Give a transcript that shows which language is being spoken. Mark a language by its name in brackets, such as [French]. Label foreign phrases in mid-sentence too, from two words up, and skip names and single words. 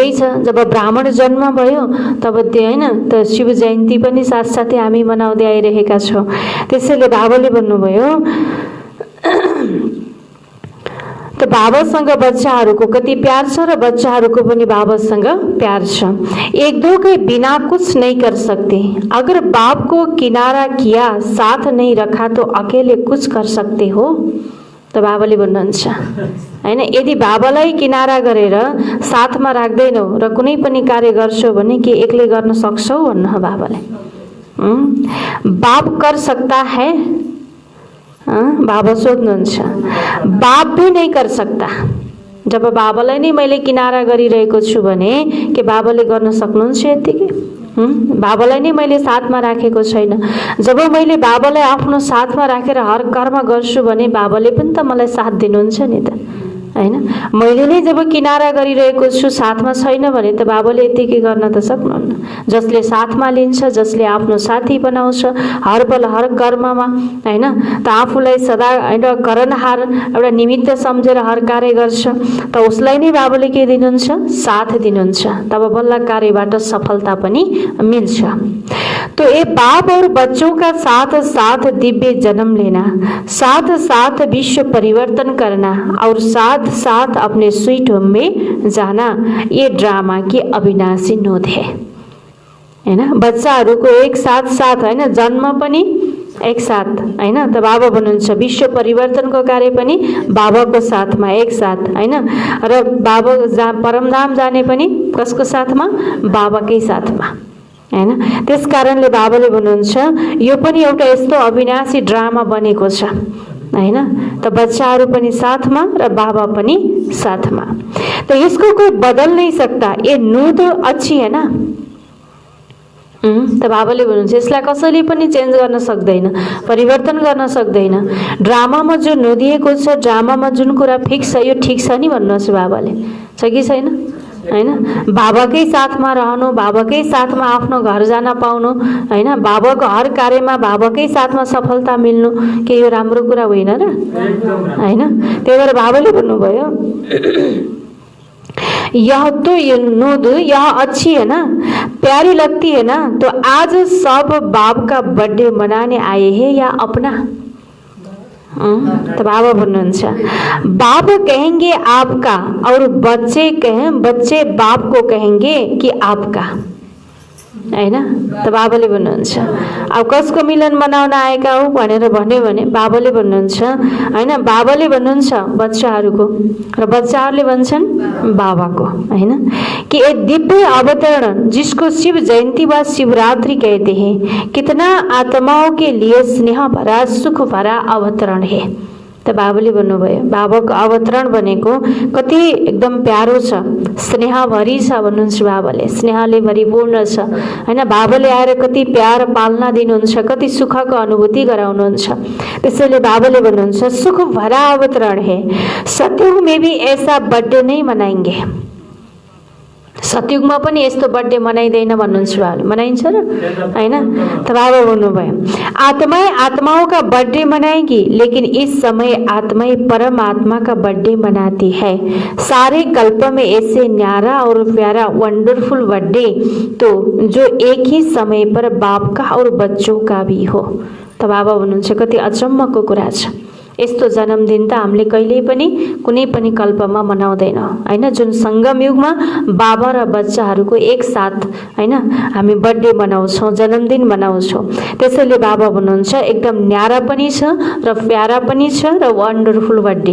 [Nepali] जब ब्राह्मण जन्म भयो तब त्यो हैन, त शिव जयन्ती पनि साथसाथै हामी हामी मनाउँदै आइरहेका छौँ। त्यसैले बाबाले भन्नुभयो त बाबासँग बच्चाहरूको कति प्यार छ र बच्चाहरूको पनि बाबासँग प्यार छ। [Hindi] एक दो के बिना कुछ नहीं कर सकते, अगर बाप को किनारा किया साथ नहीं रखा तो अकेले कुछ कर सकते हो। [Nepali] त बाबाले भन्नुहुन्छ हैन, यदि बाबालाई किनारा गरेर साथमा राख्दैनौ र कुनै पनि कार्य गर्छौ भने के एक्लै गर्न सक्छौ भन्नु बाबाले। [Hindi] बाप कर सकता है, [Nepali] बाबा सोध्नुहुन्छ [Hindi] बाप भी नहीं कर सकता। [Nepali] जब बाबालाई नै मैले किनारा गरिरहेको छु भने के बाबाले गर्न सक्नुहुन्छ यतिकै? बाबालाई नै मैले साथमा राखेको छैन। जब मैले बाबालाई आफ्नो साथमा राखेर हर कर्म गर्छु भने बाबाले पनि त मलाई साथ दिनुहुन्छ नि त, हैन? मैले नै जब किनारा गरिरहेको छु साथमा छैन भने त बाबाले यतिकै गर्न त सक्नुहुन्न। जसले साथमा लिन्छ, जसले आफ्नो साथी बनाउँछ हर पल हर कर्ममा, हैन, त आफूलाई सदा हैन करनहार एउटा निमित्त सम्झेर हर कार्य गर्छ त उसलाई नै बाबाले के दिनुहुन्छ? साथ दिनुहुन्छ। तब बल्ल कार्यबाट सफलता पनि मिल्छ। [Hindi] तो ये बाप और बच्चों का साथ साथ दिव्य जन्म लेना, साथ साथ विश्व परिवर्तन करना और साथ साथ अपने [English] sweet home [Hindi] में जाना, ये ड्रामा की अविनाशी नोद है, [Nepali] हैन? बच्चाहरूको एक साथ साथ हैन जन्म पनि एक साथ, हैन? त बाबा भन्नुहुन्छ विश्व परिवर्तनको कार्य पनि बाबाको साथमा एक साथ, हैन? र बाबा परमधाम जाने पनि कसको साथमा? बाबाकै साथमा, हैन? त्यस कारणले बाबाले भन्नुहुन्छ यो पनि एउटा यस्तो अविनाशी ड्रामा बनेको छ, हैन? त बच्चाहरू पनि साथमा र बाबा पनि साथमा। [Hindi] तो इसको कोई बदल नहीं सकता, ये नूद अच्छी है ना। [Nepali] त बाबाले भन्नुहुन्छ यसलाई कसैले पनि चेन्ज गर्न सक्दैन, परिवर्तन गर्न सक्दैन। ड्रामामा जो नदिएको छ, ड्रामामा जुन कुरा फिक्स छ यो ठिक छ नि भन्नुहोस् बाबाले, छ कि छैन? हैन? बाबाकै साथमा रहनु, बाबाकै साथमा आफ्नो घर जान पाउनु, हैन? बाबाको हर कार्यमा बाबाकै साथमा सफलता मिल्नु, के यो राम्रो कुरा होइन र? हैन? त्यही भएर बाबाले भन्नुभयो [Hindi] यह तो ये नूद यह अच्छी है ना, प्यारी लगती है ना, तो आज सब बाप का बर्थडे मनाने आए हैं या अपना? तो [Nepali] बाबा भन्नुहुन्छ [Hindi] बाप कहेंगे आपका और बच्चे बाप को कहेंगे कि आपका, [Nepali] हैन? त बाबाले भन्नुहुन्छ अब कसको मिलन मनाउन आएका हो भनेर भन्यो भने बाबाले भन्नुहुन्छ, हैन? बाबाले भन्नुहुन्छ बच्चाहरूको र बच्चाहरूले भन्छन् बाबाको, हैन? [Hindi] कि ये दिव्य अवतरण जिसको शिव जयंती व शिवरात्रि कहते हैं, कितना आत्माओं के लिए स्नेह भरा सुख भरा अवतरण है। [Nepali] त बाबाले भन्नुभयो बाबाको अवतरण भनेको कति एकदम प्यारो छ, स्नेहभरि छ भन्नुहुन्छ बाबाले, स्नेहले भरिपूर्ण छ, हैन? बाबाले आएर कति प्यार पालना दिनुहुन्छ, कति सुखको अनुभूति गराउनुहुन्छ। त्यसैले बाबाले भन्नुहुन्छ [Hindi] सुख भरा अवतरण है, सतयुग में भी ऐसा बर्थडे नहीं मनाएंगे। [Nepali] सतयुगमा पनि यस्तो बर्थडे मनाइदैन भन्नुहुन्छ बाबाले, मनाइन्छ र? हैन? त बाबा भन्नुभयो [Hindi] आत्माएं आत्माओं का बर्थडे मनाएगी, लेकिन इस समय आत्माएं परमात्मा का बर्थडे मनाती है। सारे कल्प में ऐसे न्यारा और प्यारा [English] wonderful birthday [Hindi] तो जो एक ही समय पर बाप का और बच्चों का भी हो। [Nepali] त बाबा भन्नुहुन्छ कति अचम्मको कुरा छ, यस्तो जन्मदिन त हामीले कहिल्यै पनि कुनै पनि कल्पमा मनाउँदैनौँ, हैन? जुन सङ्गम युगमा बाबा र बच्चाहरूको एक साथ, हैन, हामी बर्थडे मनाउँछौँ, जन्मदिन मनाउँछौँ। त्यसैले बाबा भन्नुहुन्छ एकदम न्यारा पनि छ र प्यारा पनि छ र [English] wonderful birthday.